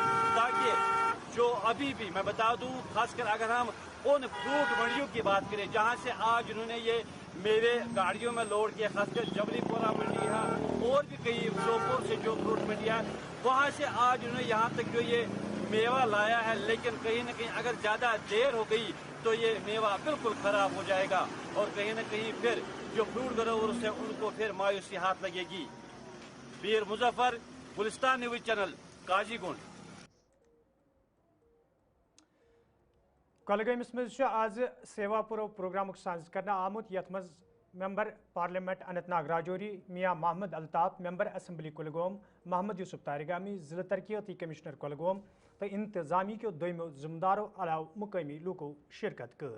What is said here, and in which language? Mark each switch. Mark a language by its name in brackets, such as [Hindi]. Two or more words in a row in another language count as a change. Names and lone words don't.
[Urdu] تاکہ جو ابھی بھی میں بتا دوں, خاص کر اگر ہم ان فروٹ منڈیوں کی بات کریں جہاں سے آج انہوں نے یہ میوے گاڑیوں میں لوڈ کیا, خاص کر جبلی پورہ منڈی ہے اور بھی کئی شوپور سے جو فروٹ منڈیاں وہاں سے آج انہوں نے یہاں تک جو یہ میوہ لایا ہے, لیکن کہیں نہ کہیں اگر زیادہ دیر ہو گئی تو یہ میوہ بالکل خراب ہو جائے گا, اور کہیں نہ کہیں پھر جو [English] fruit growers [Urdu] ہیں ان کو پھر مایوسی ہاتھ لگے گی. بیر مظفر, گلستان نیوز چینل, قاضی گنڈ. [Kashmiri] کۄلگٲمِس منٛز آز سیوا پورو پروگرامُک سانز کرنہٕ آمُت, یتھ منٛز [English] member parliament [Kashmiri] اننت ناگ راجوری میاں محمد الطاف, [English] member assembly [Kashmiri] کُلگوم محمد یوسف تارگامی, ضلع ترقیاتی کمشنر کۄلگوم تو انتظامی کیو دویمو ذمہ دارو علاوہ مقامی لوکو شرکت کر.